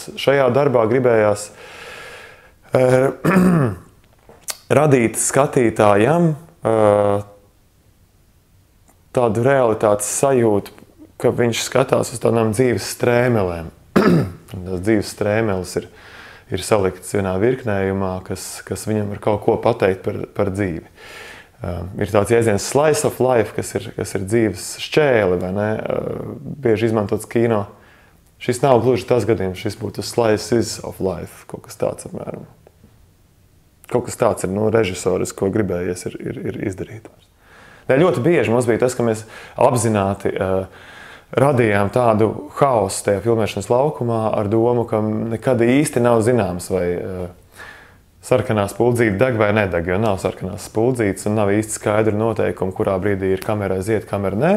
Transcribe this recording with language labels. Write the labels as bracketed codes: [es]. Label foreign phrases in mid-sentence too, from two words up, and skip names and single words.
[lv] Šajā darbā gribējās radīt skatītājam tādu realitātes sajūtu, ka viņš skatās uz tādām dzīves strēmelēm. Tās dzīves strēmeles ir saliktas vienā virknējumā, kas viņam var kaut ko pateikt par dzīvi. Ir tāds jēdziens [en] slice of life, [lv] kas ir dzīves šķēle, vai ne? Bieži izmantots kino. Šis nav gluži tas gadījums, šis būtu [en] slices of life, [lv] kaut kas tāds apmēram. Kaut kas tāds ir, režisoris, ko gribējies ir izdarīt. Ļoti bieži mums bija tas, ka mēs apzināti radījām tādu haosu tajā filmēšanas laukumā ar domu, ka nekad īsti nav zināms, vai sarkanā spuldzīte deg vai nedeg, jo nav sarkanās spuldzītes un nav īsti skaidru noteikumu, kurā brīdī ir kamera aiziet, kamera nē.